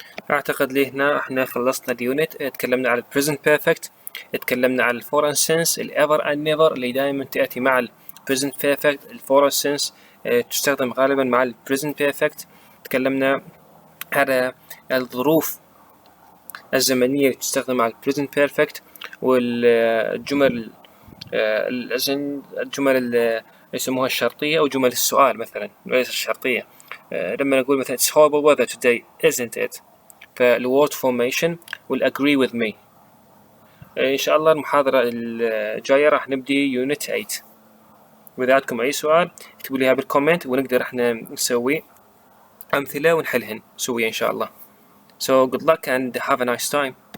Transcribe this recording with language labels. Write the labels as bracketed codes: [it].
[ar] أعتقد لي هنا احنا خلصنا اليونت. تكلمنا على present perfect، تكلمنا على foreign sense، ever and never اللي دائما تأتي مع present perfect. foreign sense تستخدم غالبا مع present perfect. تكلمنا على الظروف الزمنية اللي تستخدم مع present perfect، والجمل الجمل اللي يسموها الشرطية أو جمل السؤال مثلا وليس الشرطية. لما نقول مثلا [en] it's horrible weather today isn't it، فالword formation will agree with me. [ar] إن شاء الله المحاضرة الجاية راح نبدي unit 8. وإذا عندكم أي سؤال اكتبوا لي بالكومنت ونقدر احنا نسوي أمثلة ونحلهن سوية إن شاء الله. [en] So good luck and have a nice time.